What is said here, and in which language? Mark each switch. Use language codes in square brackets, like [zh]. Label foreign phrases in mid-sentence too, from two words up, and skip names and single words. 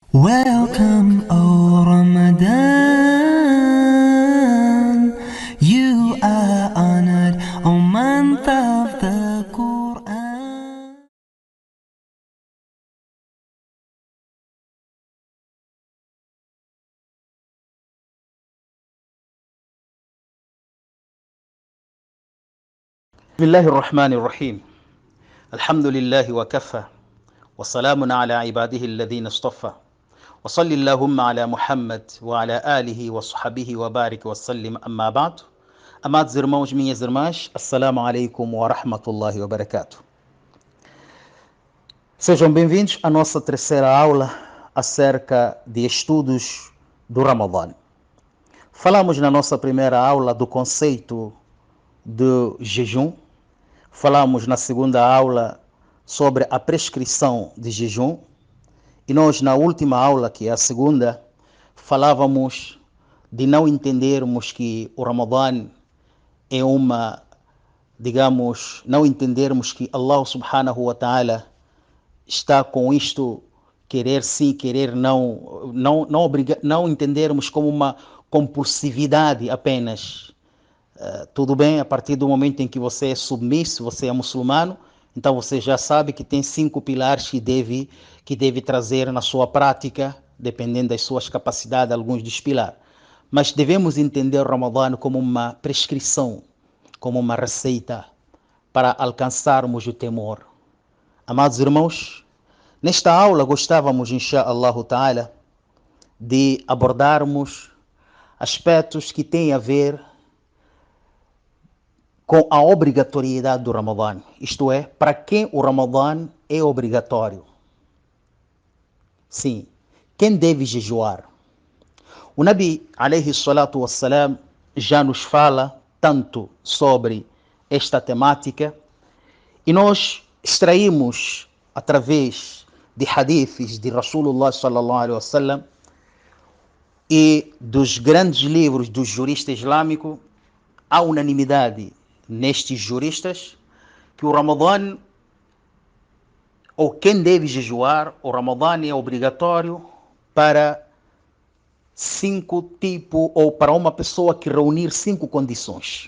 [en] Welcome, O Ramadan. You are honored, O month of the Quran. [ar] بسم الله الرحمن الرحيم. الحمد لله وكفى وسلام على عباده الذين اصطفى وصل اللهم على محمد وعلى آله وصحبه وبارك وسلم. أما بعد. [pt] Amados irmãos, minhas irmãs, [ar] السلام عليكم ورحمة الله وبركاته. [pt] Sejam bem-vindos à nossa terceira aula acerca de estudos do Ramadã. Falamos na nossa primeira aula do conceito do jejum. Falamos na segunda aula sobre a prescrição de jejum. E nós, na última aula, que é a segunda, falávamos de não entendermos que o Ramadã é não entendermos que Allah [ar] سبحانه وتعالى [pt] está com isto, querer sim, querer não entendermos como uma compulsividade apenas. Tudo bem, a partir do momento em que você é submisso, você é muçulmano, então você já sabe que tem 5 pilares que deve trazer na sua prática, dependendo das suas capacidades, alguns dos pilares. Mas devemos entender o Ramadã como uma prescrição, como uma receita para alcançarmos o temor. Amados irmãos, nesta aula gostávamos, [ar] إن شاء الله تعالى, [pt] de abordarmos aspectos que têm a ver com a obrigatoriedade do Ramadã, isto é, para quem o Ramadã é obrigatório. Sim, quem deve jejuar? [ar] O النبي عليه الصلاة والسلام, [pt] já nos fala tanto sobre esta temática e nós extraímos, através de hadiths de [ar] رسول الله صلى الله عليه وسلم [pt] e dos grandes livros dos juristas islâmicos, a unanimidade nestes juristas que o Ramadã, ou quem deve jejuar, o Ramadã é obrigatório para 5 tipos, ou para uma pessoa que reunir 5 condições.